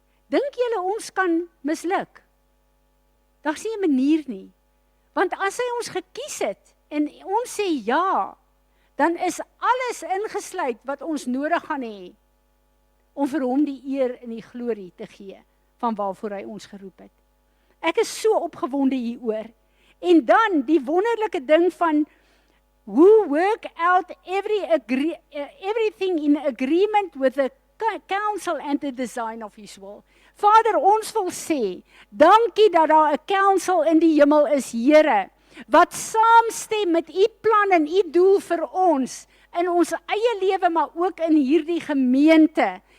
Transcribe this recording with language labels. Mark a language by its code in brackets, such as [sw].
[af] Dink julle ons kan misluk? Daar's nie 'n manier nie. Want as hy ons gekies het en ons sê ja, dan is alles ingesluit wat ons nodig gaan hê om vir hom die eer en die glorie te gee van waarvoor hy ons geroep het. Ek is so opgewonde hieroor. En dan die wonderlike ding van [en] who work out everything in agreement with the counsel and the design of his will. [af] Vader, ons wil sê, dankie dat daar 'n counsel in die hemel is, Here, wat saamstem met u plan en u doel vir ons, in ons eie lewe, maar ook in hierdie gemeente.